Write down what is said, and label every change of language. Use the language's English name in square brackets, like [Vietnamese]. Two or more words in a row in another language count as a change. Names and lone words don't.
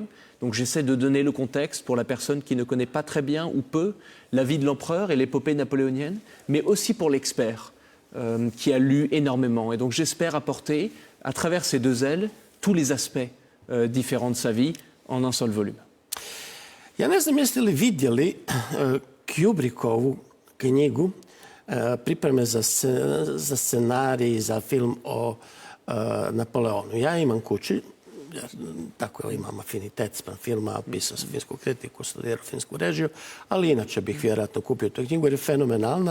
[French] Donc j'essaie de donner le contexte pour la personne qui ne connaît pas très bien ou peu la vie de l'empereur et l'épopée napoléonienne, mais aussi pour l'expert qui a lu énormément. Et donc j'espère apporter, à travers ces deux ailes, tous les aspects différents de sa vie en un seul volume. [Croatian] Ja ne znam jeste li vidjeli Kubrickovu knjigu pripreme za scenarij, za film o Napoleonu. Ja imam kući, tako imam afinitet spram filma, pisao sam finsku kritiku, studirao finsku režiju, ali inače bih vjerojatno kupio tu knjigu jer je fenomenalna.